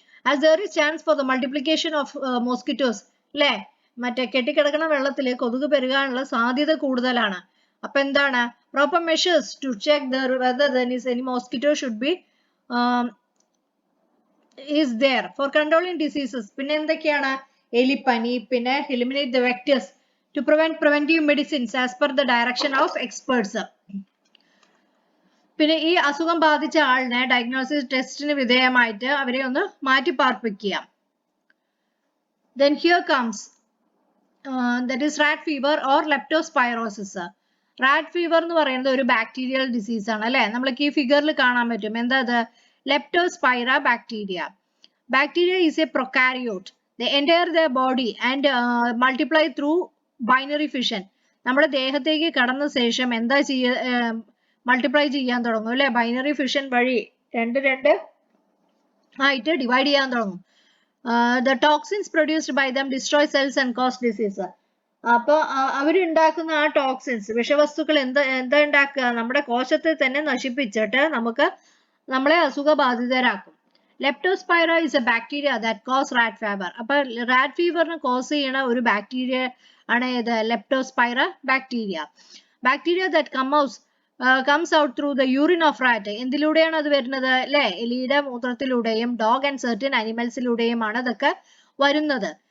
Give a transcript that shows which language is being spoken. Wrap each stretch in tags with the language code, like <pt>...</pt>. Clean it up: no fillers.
<en>As there is chance for the multiplication of mosquitoes അല്ലേ,</en> <ml>മറ്റേ കെട്ടിക്കിടക്കുന്ന വെള്ളത്തിൽ കൊതുക് പെരുകാനുള്ള സാധ്യത കൂടുതലാണ്.</ml> <en>അപ്പൊ എന്താണ്, proper measures to check whether there is any mosquito should be is there for controlling diseases.</en> <ml>പിന്നെ എന്തൊക്കെയാണ്, എലിപ്പനി, പിന്നെ</ml> <en>eliminate the vectors to prevent preventive medicines as per the direction of experts.</en> <ml>പിന്നെ ഈ അസുഖം ബാധിച്ച ആളിനെ ഡയഗ്നോസിസ് ടെസ്റ്റിന് വിധേയമായിട്ട് അവരെ ഒന്ന് മാറ്റി പാർപ്പിക്കുക.</ml> <en>Then here comes that is rat fever or leptospirosis.</en> <ml>rat fever എന്ന് പറയുന്നത് ഒരു ബാക്ടീരിയൽ ഡിസീസ് ആണ് അല്ലെ, നമ്മൾക്ക് ഈ ഫിഗറിൽ കാണാൻ പറ്റും. എന്താ അത്, Leptospira bacteria.</ml> <en>Bacteria is a prokaryote. They enter their body and multiply through binary fission.</en> <ml>നമ്മുടെ ദേഹത്തേക്ക് കടന്ന ശേഷം എന്താ മൾട്ടിപ്ലൈ ചെയ്യാൻ തുടങ്ങും അല്ലെ, ബൈനറി ഫിഷൻ വഴി രണ്ട് ആയിട്ട് ഡിവൈഡ് ചെയ്യാൻ തുടങ്ങും.</ml> <en>The toxins produced by them destroy cells and cause disease.</en> <ml>അപ്പോൾ അവരുണ്ടാക്കുന്ന ആ ടോക്സിൻസ്, വിഷവസ്തുക്കൾ എന്താ ഉണ്ടാക്കുക, നമ്മുടെ കോശത്തെ തന്നെ നശിപ്പിച്ചിട്ട് നമ്മളെ അസുഖബാധിതരാക്കും.</ml> <en>Leptospira is a bacteria that cause rat fever.</en> <ml>അപ്പൊ റാറ്റ് ഫീവറിന് കോസ് ചെയ്യണ ഒരു ബാക്ടീരിയ ആണ് ഇത്, Leptospira bacteria.</ml> <en>Bacteria that comes out through the urine of rat.</en> <ml>എന്തിലൂടെയാണ് അത് വരുന്നത് അല്ലെ, എലിയുടെ മൂത്രത്തിലൂടെയും ഡോഗ് ആൻഡ് സർട്ടൻ അനിമൽസിലൂടെയുമാണ് അതൊക്കെ വരുന്നത്.</ml>